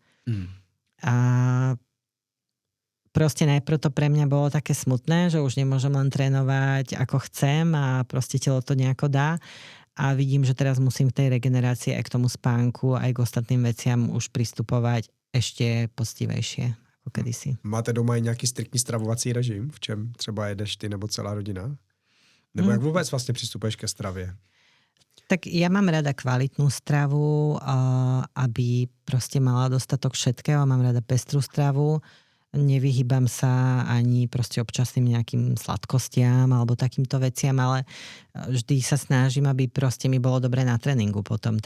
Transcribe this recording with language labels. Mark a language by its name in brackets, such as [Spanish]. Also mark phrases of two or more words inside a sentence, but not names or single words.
[Slovak] A proste najprv to pre mňa bolo také smutné, že už nemôžem len trénovať ako chcem a proste telo to nejako dá. A vidím, že teraz musím v tej regenerácii aj k tomu spánku, aj k ostatným veciam už pristupovať ešte poctivejšie ako kedysi. [Czech] Máte doma i nějaký striktní stravovací režim, v čem třeba jedeš ty nebo celá rodina? Nebo jak vôbec vlastne pristupuješ ke stravě? [Slovak] Tak ja mám rada kvalitnú stravu, aby proste mala dostatok všetkého. Mám rada pestrú stravu. Nevyhýbam sa ani proste občasným nejakým sladkostiam alebo takýmto veciam, ale vždy sa snažím, aby proste mi bolo dobre na tréningu potom.